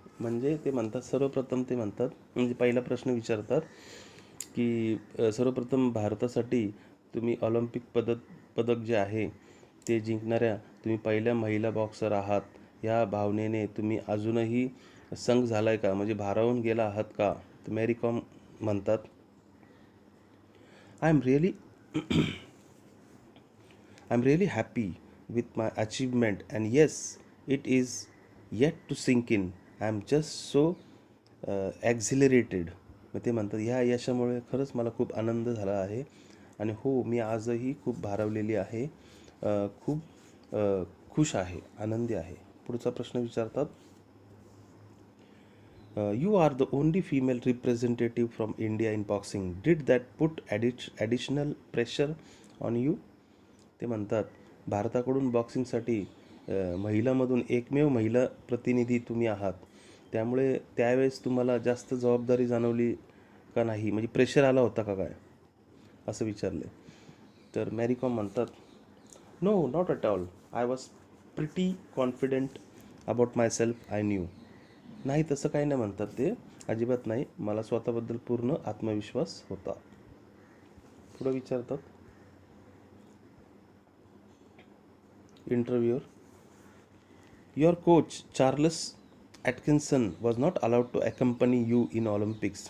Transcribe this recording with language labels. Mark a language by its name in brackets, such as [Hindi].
[Marathi] म्हणजे ते म्हणतात सर्वप्रथम ते म्हणतात म्हणजे पहिला प्रश्न विचारतात की सर्वप्रथम भारतासाठी तुम्ही ऑलिम्पिक पदक जे आहे ते जिंकणाऱ्या तुम्ही पहिल्या महिला बॉक्सर आहात, या भावनेने तुम्ही अजूनही संघ झालाय का, म्हणजे भारावून गेला आहात का. तर मेरी कॉम म्हणतात, [English] I am really happy with my achievement, and yes, it is yet to sink in. I am just so exhilarated. [Marathi] मग ते म्हणतात, ह्या यशामुळे खरंच मला खूप आनंद झाला आहे आणि हो, मी आजही खूप भारावलेली आहे, खूप खुश आहे, आनंदी आहे. पुढचा प्रश्न विचारतात, [English] you are the only female representative from India in boxing. Did that put additional pressure on you? [Marathi] ते म्हणतात, भारताकडून बॉक्सिंगसाठी महिलामधून एकमेव महिला प्रतिनिधी तुम्ही आहात, त्यामुळे त्यावेळेस तुम्हाला जास्त जबाबदारी जाणवली का नाही, म्हणजे प्रेशर आला होता का काय, असं विचारले. तर मॅरी कॉम म्हणतात, [English] No, not at all. I was pretty confident about myself. I knew. [Marathi] नाही, तसं काही नाही म्हणतात ते, अजिबात नाही, मला स्वतःबद्दल पूर्ण आत्मविश्वास होता. पुढं विचारतात, [English] Interviewer, your coach Charles Atkinson was not allowed to accompany you in Olympics.